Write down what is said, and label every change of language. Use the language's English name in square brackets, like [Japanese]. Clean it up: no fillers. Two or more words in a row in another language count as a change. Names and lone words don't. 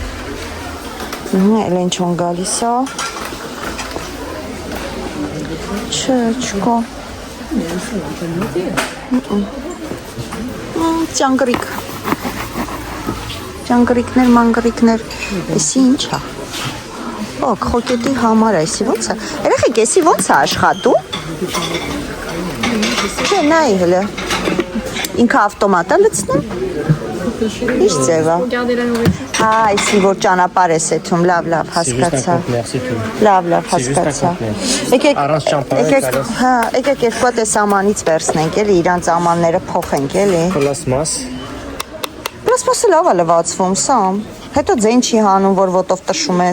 [Armenian] Էլ ինչ on գալիս է։ Չկա։ Ճանգրիկ։ Ճանգրիկներ, մանգրիկներ, էսի ինչ է։ Օ, քոկետի համար է, էսի ոնց է։ Երեխեք, էսի ոնց է աշխատում։ Չէ, նայ հլը։ Ինքը ավտոմատ է լցնում։ Ինչ ձև է։ [French] Regardez la nourriture. [Armenian] Հա, այսի որ ճանապարհ ես եթում, լավ, հասկացա։ Լավ, հասկացա։ Առանց ճամփան Հա, եկեք երկու հատ էս ամանից վերցնենք, էլի, իրանց ամանները փոխենք, էլի։ Պլաստմաս։ Պլաստմասը լավ է լվացվում, սամ։ Հետո ձեն չի հանում, որ ոտով տշում ես։